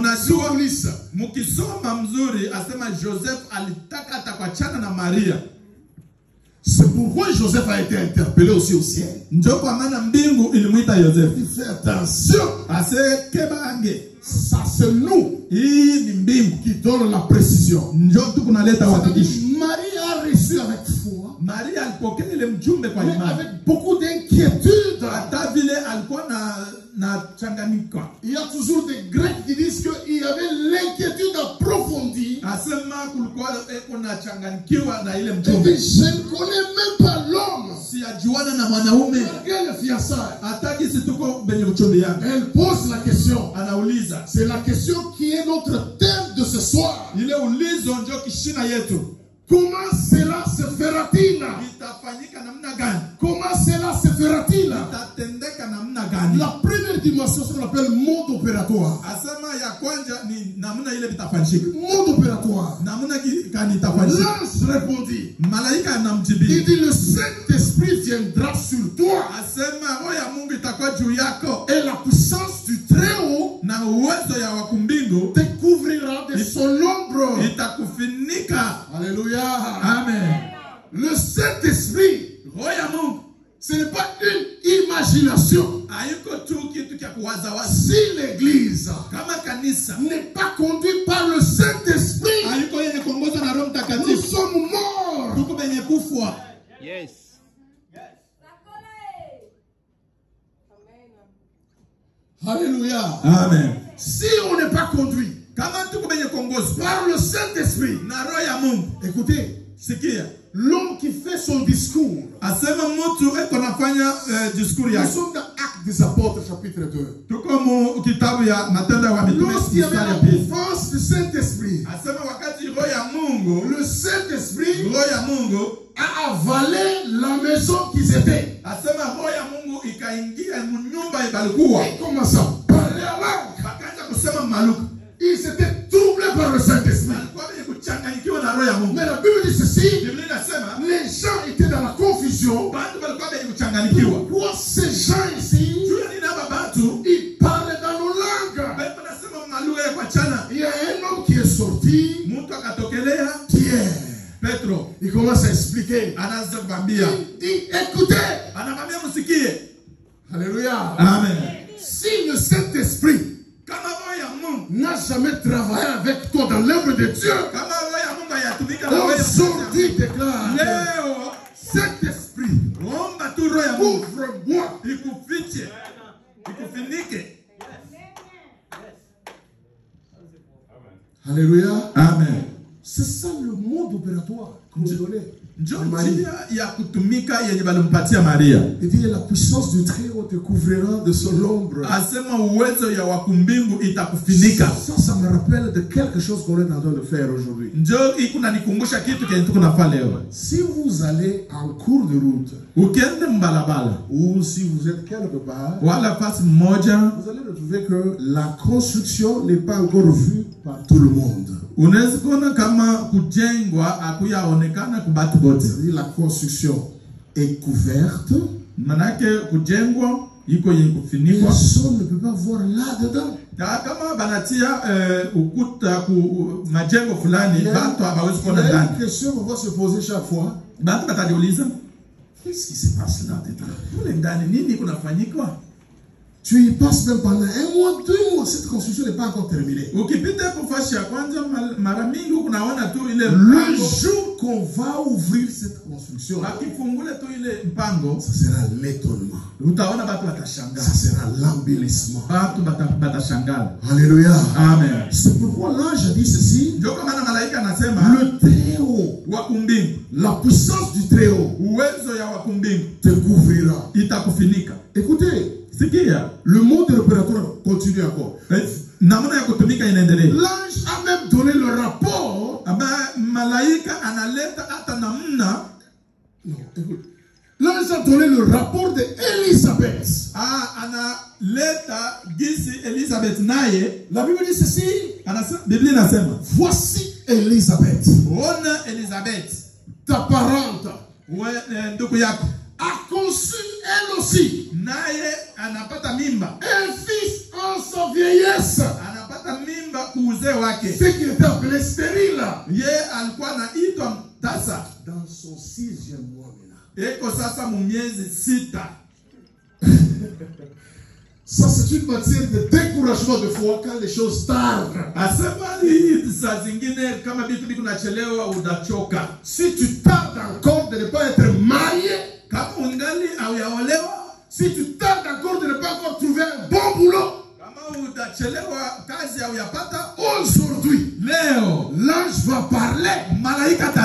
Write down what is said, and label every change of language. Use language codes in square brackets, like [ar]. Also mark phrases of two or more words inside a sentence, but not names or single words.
[fr] C'est pourquoi Joseph a été interpellé aussi au ciel. Il fait attention. Ça c'est nous qui donne la précision. Marie a reçu avec foi. [sw] alipokea ile mjumbe kwa [fr] mais [sw] imani. [fr] avec beaucoup d'inquiétude. [sw] Hata vile alikuwa na changanyika. [fr] Il y a toujours des Grecs qui disent qu'il y avait l'inquiétude approfondie. [sw] Asema kulikuwa kuna changanyikiwa na ile [fr] Et [sw] mjumbe. [fr] puis, je ne connais même pas l'homme. [sw] Si ajuana na mwanaume. [fr] Malgré le fiançailles. [sw] Hataki si tuko benye mchumbi yangu. [fr] Elle pose la question. [sw] Anauliza. [fr] C'est la question qui est notre thème de ce soir. [sw] Ile ulizo ndio kishina yetu. [fr] Comment cela se fera-t-il? [sw] Itafanyika namna gani? [fr] Comment cela se fera-t-il? [sw] Itatendeka namna gani? [fr] La première dimension, ce qu'on appelle mode opératoire. [sw] Asema ya kwanza ni namna ile bitafanyika. [fr] Mode opératoire. [sw] Namna gani itafanyika? [fr] L'ange répondit. [sw] Malaika anamjibu. [fr] Il dit, le Saint-Esprit viendra sur toi. [sw] Asema roho ya Mungu itakuwa juu yako. [fr] Et la puissance du Très-Haut [sw] Na uwezo ya wakumbingu [fr] te couvrira de son ombre. [sw] itakufunika. Alléluia. Amen. [fr] Le Saint-Esprit, [sw] Roho ya Mungu [fr] ce n'est pas une imagination. [sw] haiko tu kitu cha kuwazawaza. [fr] Si l'Église [sw] Kama kanisa [fr] n'est pas conduite par le Saint-Esprit, [sw] haiko yenye kuongozwa na Roho [fr] nous [sw] Mtakatifu, [fr] sommes morts. [sw] tuko benye kufwa. Yes. Alléluia. Amen. [fr] Si on n'est pas conduit [sw] Kama tuko benye kuongozwa [fr] par le Saint-Esprit, [sw] na Roho ya Mungu, [fr] écoutez, [sw] sikia. [fr] l'homme qui fait son discours, [sw] Asema mtu eko nafanya diskuri [fr] nous [sw] yake. [fr] sommes dans Actes des Apôtres, chapitre 2. [sw] Tuko mu kitabu ya Matendo ya Mitume [fr] Lorsqu'il y avait [sw] mstari [fr] la [sw] ya pili. [fr] force du Saint-Esprit, [sw] Asema wakati Roho ya Mungu, [fr] le Saint-Esprit [sw] Roho ya Mungu [fr] a avalé la maison qu'ils étaient. [sw] asema Roho ya Mungu ikaingia nyumba ibalikuwa. [fr] Il commence à parler à langue. [sw] Bakaanza kusema maluka. [fr] Ils étaient troublés par le Saint-Esprit. [sw] Alikuwa benye kuchanganyikiwa na Roho ya Mungu. [fr] Mais la Bible dit ceci, [sw] Biblia inasema [fr] les gens étaient dans la confusion. [sw] bantu balikuwa benye kuchanganyikiwa. [fr] Pourquoi ces gens ici, [sw] Juu ya nini hapa bantu [fr] ils parlent dans nos langues? [sw] bali wanasema malugha ya kwa chana. [fr] Il y a un homme qui est sorti, [sw] Mtu akatokelea [fr] Pierre. [sw] Petro, [fr] Il commence à expliquer. [sw] anaanza kumwambia, [fr] Il dit, écoutez, [sw] anamwambia msikie. alléluia, Amen. [fr] si le Saint-Esprit [sw] Kama Roho ya Mungu, [fr] n'a jamais travaillé avec toi dans l'œuvre de Dieu, [sw] kama Roho ya Mungu hayatumika na wewe, [fr] aujourd'hui déclare, [sw] leo [fr] Saint-Esprit, [sw] omba tu Roho ya Mungu [fr] ouvre-moi. [sw] ikufiche, ikufinike. Alléluia. Amen. [fr] C'est ça le mode opératoire qu'on nous donnait. [sw] Njoo [fr] Marie. [sw] njia ya kutumika yenye balimpatia Maria. [fr] Il dit, la puissance du Très-Haut te couvrira de son ombre. [sw] Asema uwezo ya wakumbingu itakufinika. [fr] Ça me rappelle de quelque chose qu'on est en train de faire aujourd'hui. [sw] Njoo ikuna nikumbusha kitu kenye tuko nafanya leo. [fr] Si vous allez en cours de route, [sw] Ukienda mbalabala [fr] ou si vous êtes quelque part, [sw] wala fasi mmoja, [fr] vous allez retrouver que la construction n'est pas encore vue par tout le monde. [sw] unaweza kuona kama kujengwa akuyaonekana kubatu bote. [fr] C'est-à-dire la construction est couverte, [sw] Manake kujengwa iko yenye kufinikwa. [fr] personne ne peut pas voir là-dedans. [sw] Kama banatia ukuta ku majengo fulani, batu hawawezi [fr] Il y [sw] kuona [fr] a [sw] ndani. [fr] une question qu'on va se poser chaque fois. [sw] Batu batajiuliza, [fr] Qu'est-ce qui se passe là-dedans? [sw] kule ndani nini kunafanyikwa? [fr] Tu y passes même pendant 1 mois, 2 mois, cette construction n'est pas encore terminée. [sw] Ukipita kufashi ya kwanza mara mingi unaona tu ile [fr] Le [sw] mpango. [fr] jour qu'on va ouvrir cette construction, [sw] Wakifungule tu ile mpango, [fr] ça sera l'étonnement. [sw] utaona batu watashangaa. [fr] Ça sera l'embellissement. [sw] Batu batashangaa. Alléluia. Amen. [fr] C'est pourquoi l'ange a dit ceci. [sw] Ndio kwa maana malaika anasema [fr] Le Très-Haut, [sw] wakumbingu, [fr] la puissance du Très-Haut [sw] uwezo ya wakumbingu [fr] te couvrira. [sw] itakufinika. [fr] Écoutez, [sw] Sikia, [fr] le mode de l'opérateur continue encore. [sw] namna ya kutumika inaendelea. [fr] L'ange a même donné le rapport. [sw] Aba malaika analeta hata namna. [fr] Non, écoute. L'ange a donné le rapport d'Élisabeth. [sw] Analeta gisi Elizabeth naye. [fr] La Bible dit ceci. [sw] Biblia inasema, [fr] Voici Élisabeth, [sw] ona Elizabeth, [fr] ta parente, [sw] ndugu yako, [fr] a conçu elle aussi [sw] naye anapata mimba. [fr] un fils en sa vieillesse. [sw] Anapata mimba kuuzee wake. [fr] Ce qui était appelé stérile. [sw] Ye alikuwa anaitwa tasa. [fr] Dans son 6e mois maintenant. [sw] Eko sasa mu miezi 6. [fr] Ça, c'est une matière de découragement de foi quand les choses tardent. Si tu tardes encore de ne pas être marié, si tu tardes encore de ne pas encore trouver un bon boulot, aujourd'hui, l'ange va parler.